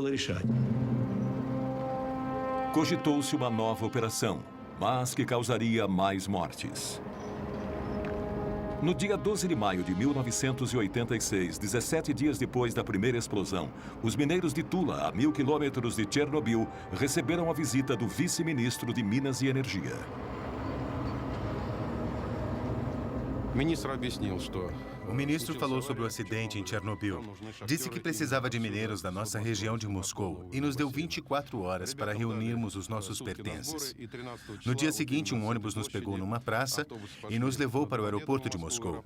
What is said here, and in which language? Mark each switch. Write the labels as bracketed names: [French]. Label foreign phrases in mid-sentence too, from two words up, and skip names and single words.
[Portuguese] Cogitou-se uma nova operação, mas que causaria mais mortes. No dia 12 de maio de 1986, 17 dias depois da primeira explosão, os mineiros de Tula, a 1000 quilômetros de Chernobyl, receberam a visita do vice-ministro de Minas e Energia. [Russian] Министр объяснил, что [Portuguese] O ministro falou sobre o acidente em Chernobyl. Disse que precisava de mineiros da nossa região de Moscou e nos deu 24 horas para reunirmos os nossos pertences. No dia seguinte, um ônibus nos pegou numa praça e nos levou para o aeroporto de Moscou.